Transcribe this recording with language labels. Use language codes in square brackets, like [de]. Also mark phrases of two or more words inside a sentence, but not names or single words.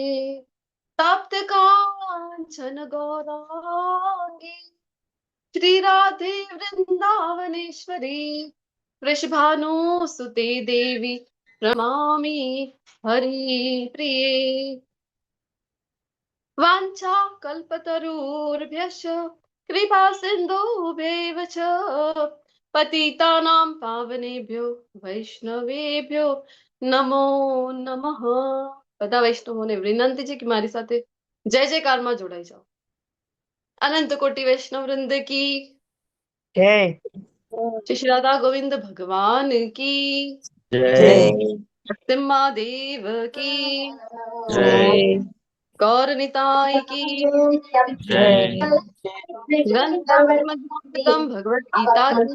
[sa] तप्त कांचन गौरांगी श्री राधे वृंदावनेश्वरी वृषभानुसुते देवी प्रणमामि हरिप्रिये. वाञ्छा कल्पतरुर्भ्यश्च कृपा सिन्धुभ्यैव च पतितानां पावनेभ्यो वैष्णवेभ्यो नमो नमः. [gu] બધા વૈષ્ણવોને વિનંતી છે કે મારી સાથે જય જયકારમાં જોડાઈ જાઓ. [hi] अनंत कोटी वैष्णव वृंद की जय श्री राधा गोविंद भगवान की जय महादेव की जय गौर निताय की जय गंतम भगवत गीता की